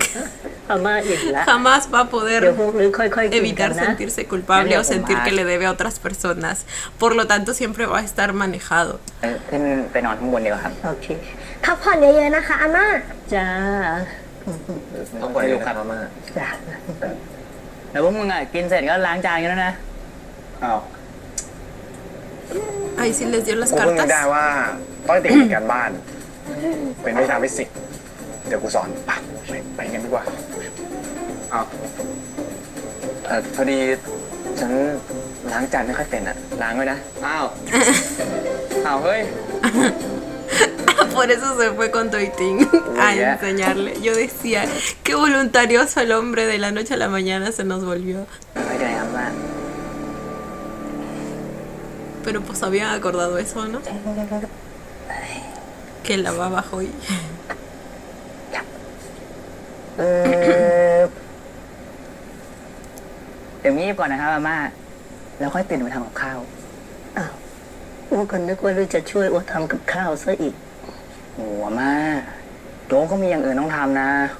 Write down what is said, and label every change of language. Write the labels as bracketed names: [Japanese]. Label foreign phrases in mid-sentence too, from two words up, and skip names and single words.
[Thai] อาม่าอิ่มละ [Spanish] jamás va a [Thai] เดี๋ยว [Spanish] poder [Thai] พวกนี้ค่อยๆกินกัน [Spanish] evitar [Thai] นะ [Spanish] sentirse culpable o sentir que le debe a otras personas. Por lo tanto, siempre va a estar manejado. [Thai] ขึ้นไปนอนข้างบนดีกว่าครับ โอเค พักผ่อนเยอะๆนะคะอาม่า จ้า ต้องไปลูกครับมา จ้า แล้วพวกมึงอ่ะกินเสร็จก็ล้างจานกันแล้วนะ อ้าว [Spanish] Ahí sí les dio las [Thai] กูเพิ่งนึก [Spanish] cartas. [Thai] ได้ว่าต้องติดการบ้าน เป็นวิชาฟิสิกส์เดี๋ยวกูสอนไปกันดีกว่าอ้าวพอดีฉันล้างจานไม่ค่อยเป็นอ่ะ ล้างไว้นะ อ้าว เฮ้ย [Spanish] Por eso se fue con Toitín a ya. enseñarle. Yo decía, qué voluntarioso el hombre, de la noche a la mañana se nos volvió. [Thai] ไม่ได้ครับว่า [Spanish] Pero pues habían acordado eso, ¿no? Que lavaba hoy. [Thai] เดี๋ยวงีบก่อนนะครับอาม่า แล้วค่อยตื่นมาทำกับข้าว อ้าวอ้วก็นึกว่าเราจะช่วยอ้วทำกับข้าวซะอีก โอ้อาม่าโจ๊กก็มีอย่างอื่นต้องทำนะ